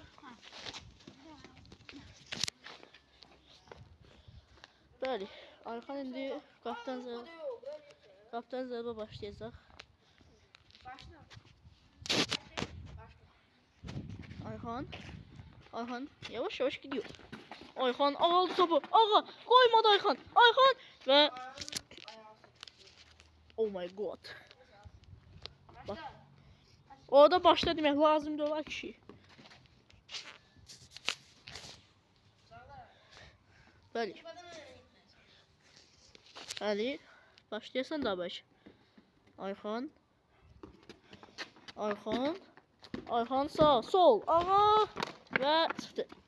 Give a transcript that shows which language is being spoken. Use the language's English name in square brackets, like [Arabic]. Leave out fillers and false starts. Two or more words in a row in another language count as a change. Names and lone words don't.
[Azerbaijani] Bəli. Ayxan indi qapıdan zərbə başlayacaq. Başla. [Turkish] Ayxan yavaş gidiyor. [Azerbaijani] Ayxan aldı topu. [Turkish] Ağa koymadı [Azerbaijani] Ayxan. [English] Ve oh my god. [Azerbaijani] Bak. Orada başla demək lazımdır olar kişi. Bəli. Başlayasan da baş. Ayxan sağ, sol, ağa ve çıxdı.